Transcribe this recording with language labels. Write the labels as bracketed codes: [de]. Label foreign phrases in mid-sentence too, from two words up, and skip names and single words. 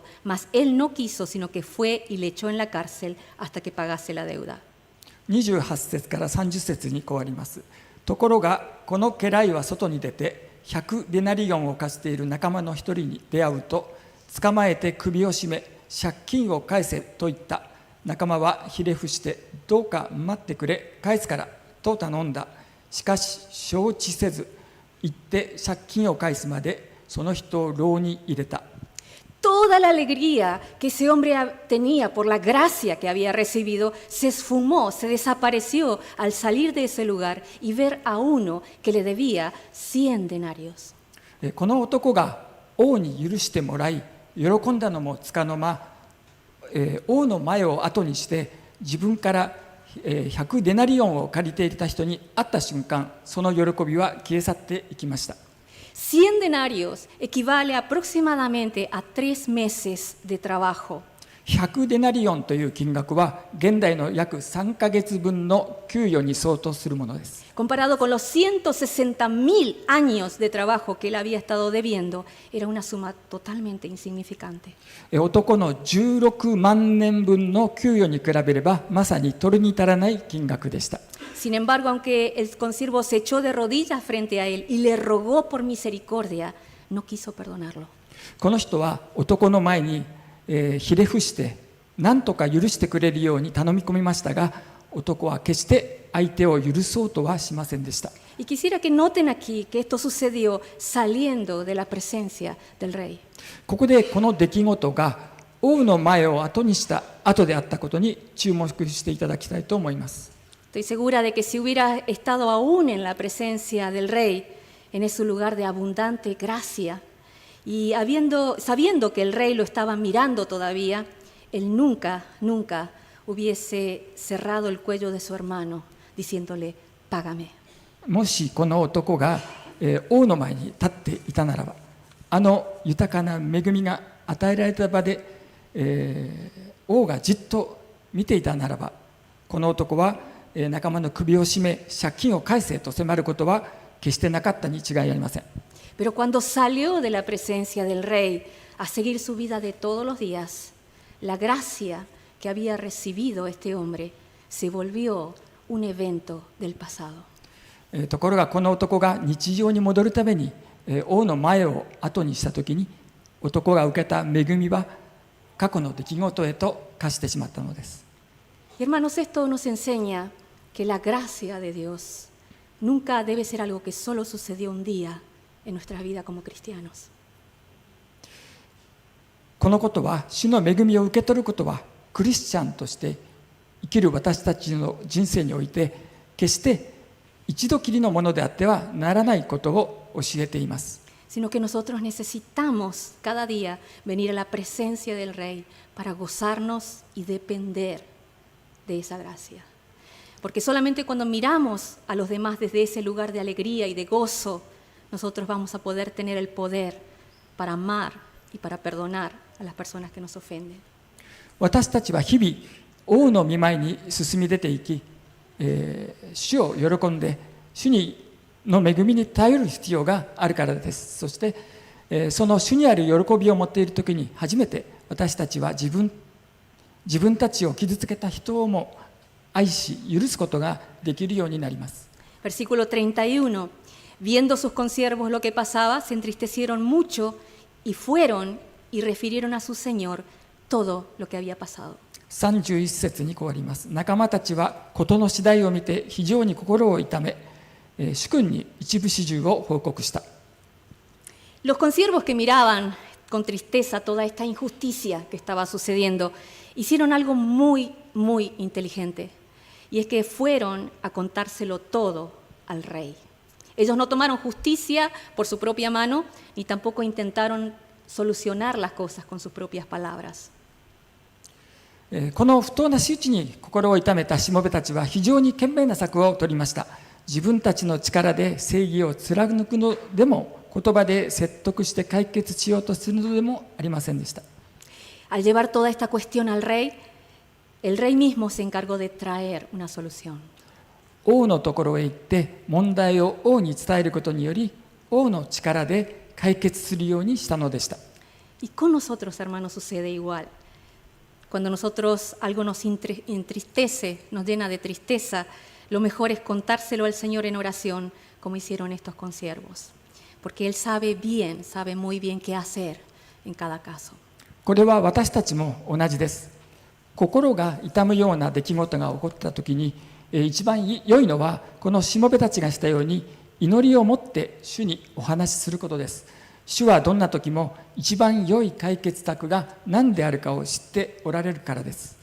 [es] Mas él no quiso, sino que fue y le echó en la cárcel hasta que pagase la deuda. [ja] 28 節から30節に変わります。ところがこの家来は外に出て100デナリオンを貸している仲間の一人に出会うと、捕まえて首を絞め借金を返せと言った。仲間はひれ伏して、どうか待ってくれ、返すからと頼んだ。しかし承知せず、行って借金を返すまでその人を牢に入れた。 [es] Toda la alegría que ese hombre tenía por la gracia que había recibido se esfumó, se desapareció al salir de ese lugar y ver a uno que le debía 100 denarios. [ja] この男が王に許してもらい、喜んだのもつかの間、王の前を後にして自分から100デナリオンを借りていた人に会った瞬間、その喜びは消え去っていきました。 [es] 100 denarios equivale aproximadamente a 3 meses de trabajo. [ja] 100 デナリオンという金額は現代の約3ヶ月分の給与に相当するものです。 [es] Comparado con los 160.000 años de trabajo que él había estado debiendo, era una suma totalmente insignificante. [ja] 男の16万年分の給与に比べればまさに取るに足らない金額でした。 [es] Sin embargo, aunque el consiervo se echó de rodillas frente a él y le rogó por misericordia, no quiso perdonarlo. [ja] この人は男の前に、ひれ伏して何とか許してくれるように頼み込みましたが、男は決して相手を許そうとはしませんでした。 [es] Y quisiera que noten aquí que esto sucedió saliendo de la presencia del rey. [ja] ここでこの出来事が王の前を後にした後であったことに注目していただきたいと思います。 [es] Estoy segura de que si hubiera estado aún en la presencia del rey, en ese lugar de abundante gracia, y sabiendo que el rey lo estaba mirando todavía, él nunca hubiese cerrado el cuello de su hermano, diciéndole, págame. [ja] もしこの男が、王の前に立っていたならば、あの豊かな恵みが与えられた場で、王がじっと見ていたならば、この男は仲間の首を絞め借金を返せと迫ることは決してなかったに違いありません。 [es] Pero cuando salió de la presencia del rey a seguir su vida de todos los días, la gracia que había recibido este hombre se volvió un evento del pasado. [ja] ところがこの男が日常に戻るために、王の前を後にしたときに、男が受けた恵みは過去の出来事へと化してしまったのです。 [es] Y hermanos, esto nos enseña que la gracia de Dios nunca debe ser algo que solo sucedió un día en nuestra vida como cristianos. [ja] このことは、主の恵みを受け取ることは、クリスチャンとして生きる私たちの人生において、決して一度きりのものであってはならないことを教えています。 [es] Sino que nosotros necesitamos cada día venir a la presencia del Rey para gozarnos y depender de esa gracia. Porque solamente cuando miramos a los demás desde ese lugar de alegría y de gozo, nosotros vamos a poder tener el poder para amar y para perdonar a las personas que nos ofenden. [ja] 私たちは日々王の御前に進み出ていき、主を喜んで主の恵みに頼る必要があるからです。そして、その主にある喜びを持っているときに初めて私たちは自分たちを傷つけた人をも愛し許すことができるようになります。 [es] Versículo 31. Viendo sus consiervos lo que pasaba, se entristecieron mucho y fueron y refirieron a su señor todo lo que había pasado. [ja] 31節にこうあります。仲間たちは事の次第を見て非常に心を痛め、 主君に一部始終を報告した。 [es] Los consiervos que miraban con tristeza toda esta injusticia que estaba sucediendo, hicieron algo muy, muy inteligente. Y es que fueron a contárselo todo al rey. Ellos no tomaron justicia por su propia mano, ni tampoco intentaron solucionar las cosas con sus propias palabras. [ja] この不当な仕打ちに心を痛めたしもべたちは非常に賢明な策を取りました。自分たちの力で正義を貫くのでも、言葉で説得して解決しようとするのでもありませんでした。 [es] Al llevar toda esta cuestión al rey, el rey mismo se encargó de traer una solución. [ja] 王のところへ行って問題を王に伝えることにより、王の力で解決するようにしたのでした。 [es] Y con nosotros, hermanos, sucede igual. Cuando nosotros algo nos entristece, nos llena de tristeza, lo mejor es contárselo al Señor en oración, como hicieron estos consiervos. Porque Él sabe bien, sabe muy bien qué hacer en cada caso. [ja] これは私たちも同じです。心が痛むような出来事が起こったときに、一番良いのは、このしもべたちがしたように、祈りを持って主にお話しすることです。主はどんな時も一番良い解決策が何であるかを知っておられるからです。